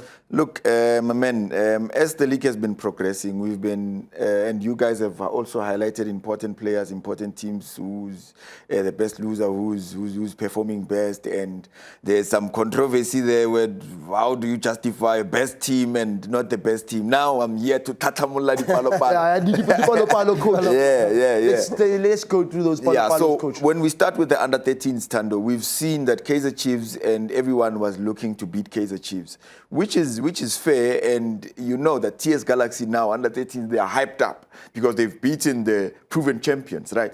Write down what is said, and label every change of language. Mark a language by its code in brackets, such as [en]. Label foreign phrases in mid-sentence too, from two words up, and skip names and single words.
[en] Look, my man, as the league has been progressing, we've been, and you guys have also highlighted important players, important teams, who's the best loser, who's performing best, and there's some controversy there with how do you justify best team and not the best team. Now I'm here to [tn] tatamula di palo palo. [en] Coach. Yeah. Let's go through those palo So Coach. when we start with the under-13s, Tando, we've seen that Kaizer Chiefs and everyone was looking to beat Kaizer Chiefs, which is fair, and you know that TS Galaxy now, under-13s, they are hyped up because they've beaten the proven champions, right?